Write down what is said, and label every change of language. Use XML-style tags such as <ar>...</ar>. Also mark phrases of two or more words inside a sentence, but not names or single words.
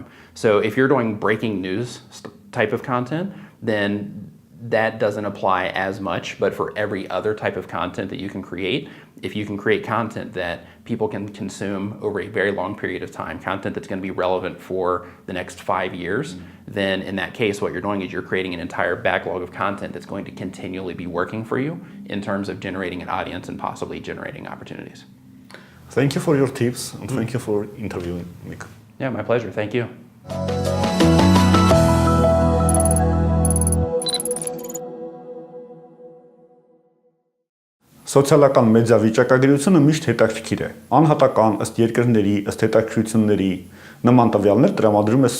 <en>So if you're doing breaking news type of content, then that doesn't apply as much, but for every other type of content that you can create, if you can create content that people can consume over a very long period of time, content that's going to be relevant for the next 5 years, then in that case, what you're doing is you're creating an entire backlog of content that's going to continually be working for you in terms of generating an audience and possibly generating opportunities. Thank you for your tips and thank you for interviewing Nick. Yeah, my pleasure. Thank you.</en> <hy>Սոցիալական մեդիա վիճակագրությունը միշտ հետաքրքիր է։ Անհատական, ըստ երկրների, ըստ հետաքրքրությունների նման տվյալներ տրամադրում է</hy>